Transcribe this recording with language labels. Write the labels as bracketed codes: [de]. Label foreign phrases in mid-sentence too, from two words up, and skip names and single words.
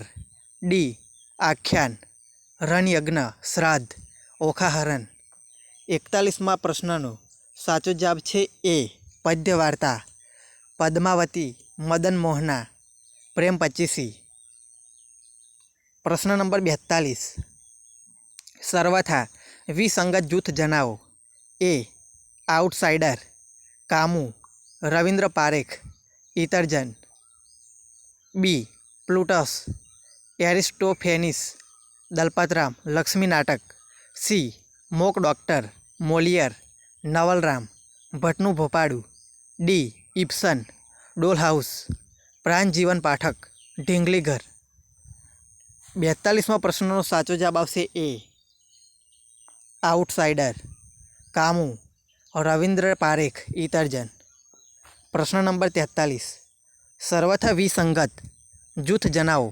[gu] ડી આખ્યાન, રણયજ્ઞ, શ્રાદ્ધ, ઓખાહરણ। 41મા પ્રશ્નનો સાચો જવાબ છે એ પદ્ય વાર્તા, પદ્માવતી, મદન મોહના, પ્રેમ પચીસી। પ્રશ્ન નંબર 42 સર્વથા વિસંગત જૂથ જનાઓ। એ આઉટસાઇડર, કામૂ, રવિંદ્ર પારેખ, ઇતરજન। બી પ્લૂટસ, એરિસ્ટોફેનિસ, દલપતરામ, લક્ષ્મી નાટક। સી મોક ડૉક્ટર, મોલિયર, નવલરામ, ભટ્ટનુ ભોપાડૂ। ડી ઇબ્સન, ડોલ હાઉસ, પ્રાણજીવન પાઠક, ઢીંગલી ઘર। 42માં પ્રશ્નનો સાચો જવાબ આવશે એ આઉટસાઇડર, કામુ, રવિન્દ્ર પારેખ, ઇતરજન। પ્રશ્ન નંબર 43 સર્વથા વિસંગત જૂથ જણાવો।